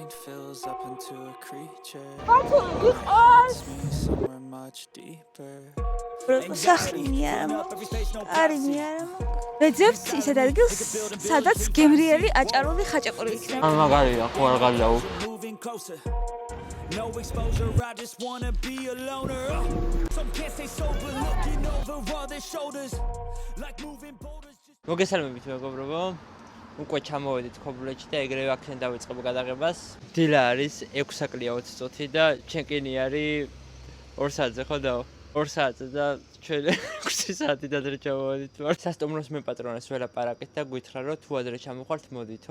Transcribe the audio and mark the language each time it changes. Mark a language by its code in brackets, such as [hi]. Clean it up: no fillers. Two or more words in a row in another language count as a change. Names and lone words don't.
[ka] სახლი არა ვეძებთ ისეთ ადგილს, სადაც გემრიელი აჭარული ხაჭაპური იქნება. მაგარია, ხო არ გავიაო. [en] No exposure, I just wanna be a loner. Some can't stay sober, looking over all their shoulders. Like moving boulders. [ka] მოგესალმებით მეგობრებო. უკვე ჩამოვედით ქობულეთში და ეგრევე აქედან დავიწყებ გადაღებას. დილა არის 6 საკლია 20 წუთი და ჩემკინი არის 2 საათზე ხო და 2 საათზე და ჩვენ 6 საათი ადრე ჩამოვედით. სასტუმროს მე პატრონას ველაპარაკეთ და გითხრა რომ თუ ადრე ჩამოხვალთ მოდითო.